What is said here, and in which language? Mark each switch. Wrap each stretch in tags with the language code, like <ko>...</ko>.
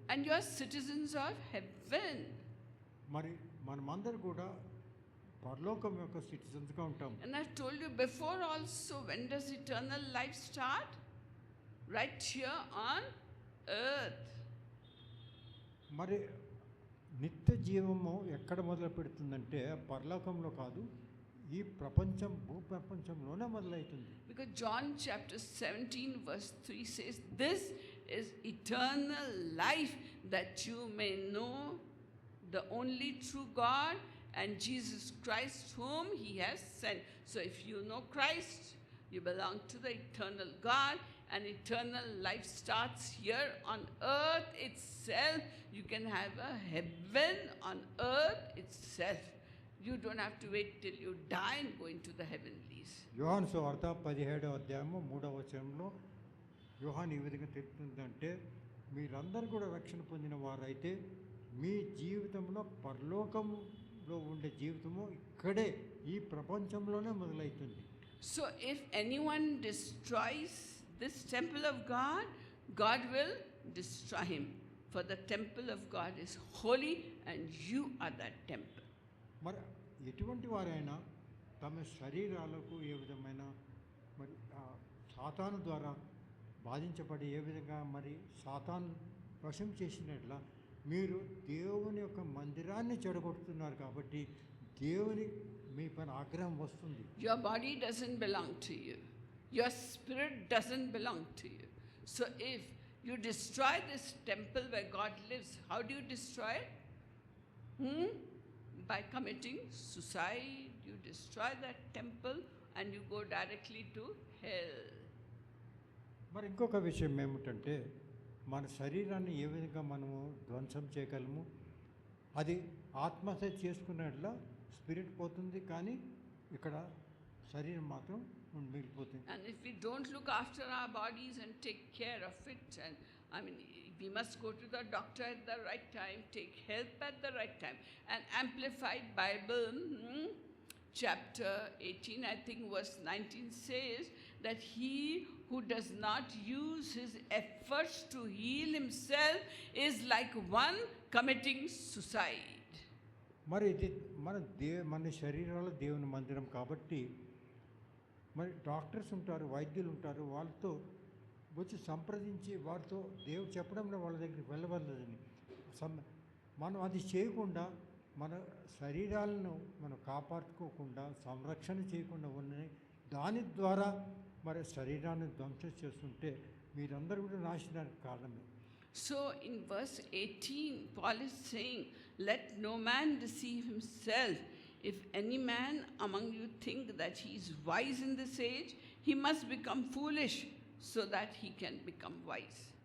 <en>And you are citizens of heaven.</en> <te>మరి మనమందరూ కూడా పరలోకం యొక్క సిటిజన్స్గా ఉంటాం.</te> <en>And I've told you before also, when does eternal life start? Right here on earth.</en> <te>మరి నిత్య జీవము ఎక్కడ మొదలు పెడుతుందంటే పరలోకంలో కాదు, ఈ ప్రపంచం భూప్రపంచంలోనే మొదలవుతుంది.</te> <en>Because John chapter 17 verse 3 says, this is eternal life, that you may know the only true God and Jesus Christ whom he has sent. So if you know Christ, you belong to the eternal God, and eternal life starts here on earth itself. You can have a heaven on earth itself. You don't have to wait till you die and go into the heavenlies.</en> <te>యోహాను సువార్త 17వ అధ్యాయము 3వ వచనంలో యోహాను ఈ విధంగా తెలుపుతుందంటే, మీరందరూ కూడా రక్షణ పొందిన వారైతే మీ జీవితంలో పరలోకంలో ఉండే జీవితము ఇక్కడే ఈ ప్రపంచంలోనే మొదలవుతుంది.</te> <en>So if anyone destroys this temple of God, God will destroy him. For the temple of God is holy and you are that temple.</en> <te>మరి ఎటువంటి వారైనా తమ శరీరాలకు ఏ విధమైన మరి సాతాను ద్వారా బాధించబడి ఏ విధంగా మరి సాతాను వశం చేసినట్లా మీరు దేవుని యొక్క మందిరాన్ని చెడగొడుతున్నారు. కాబట్టి దేవుని మీ పైన ఆగ్రహం వస్తుంది.</te> <en>Your body doesn't belong to you. Your spirit doesn't belong to you. So if you destroy this temple where God lives, how do you destroy it? By committing suicide. You destroy that temple and you go directly to hell.</en> <te>మరి ఇంకొక విషయం ఏమిటంటే, మన శరీరాన్ని ఏ విధంగా మనము ధ్వంసం చేయగలము? అది ఆత్మహత్య చేసుకున్నట్లా స్పిరిట్ పోతుంది, కానీ ఇక్కడ శరీరం మాత్రం మిగిలిపోతుంది.</te> <en>And if we don't look after our bodies and take care of it, and we must go to the doctor at the right time, take help at the right time. And Amplified Bible, chapter 18, I think verse 19 says that he who does not use his efforts to heal himself is like one committing suicide.</en> <te>మరి ఇది మన శరీరాల దేవుని మందిరం కాబట్టి మరి doctors ఉంటారు, వైద్యులు ఉంటారు, వాళ్ళతో వచ్చి సంప్రదించి వారితో దేవుడు చెప్పడంలో వాళ్ళ దగ్గరికి వెళ్ళవలదని మనం అది చేయకుండా మన శరీరాలను మనం కాపాడుకోకుండా సంరక్షణ చేయకుండా ఉన్నాయి. దాని ద్వారా మరి శరీరాన్ని ధ్వంసం చేస్తుంటే మీరందరూ కూడా నాశనానికి కారణమే.</te> <en>So in verse 18, Paul is saying, let no man deceive himself. if any man among you think that he is wise in this age, he must become foolish so that he can become wise.</en>